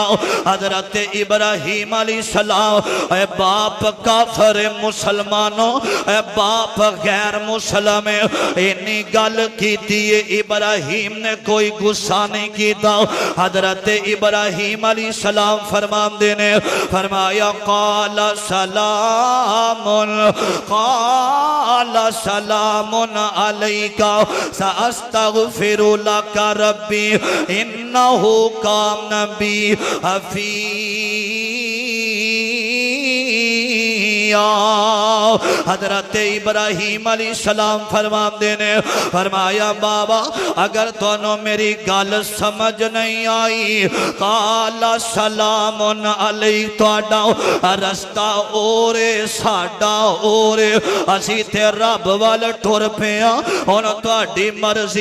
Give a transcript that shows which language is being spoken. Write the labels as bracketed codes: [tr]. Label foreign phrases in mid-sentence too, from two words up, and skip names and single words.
[pa] حضرت ابراہیم علیہ السلام اے باپ کافر مسلماناں اے باپ غیر مسلم انی گل کیتی ابراہیم نے کوئی غصہ نہیں کیا. حضرت ابراہیم علیہ السلام فرماتے نے فرمایا [ar] قال سلام عليك سأستغفر لك ربي إنه كان بي حفيا. [pa] حضرت ابراہیم علیہ السلام فرماتے نے فرمایا بابا اگر تہانوں میری گل سمجھ نہیں آئی [ar] قال سلام عليك [pa] تہاڈا رستہ اورے ساڈا اورے اسی تے رب ول ٹر پیا ہن تہاڈی مرضی.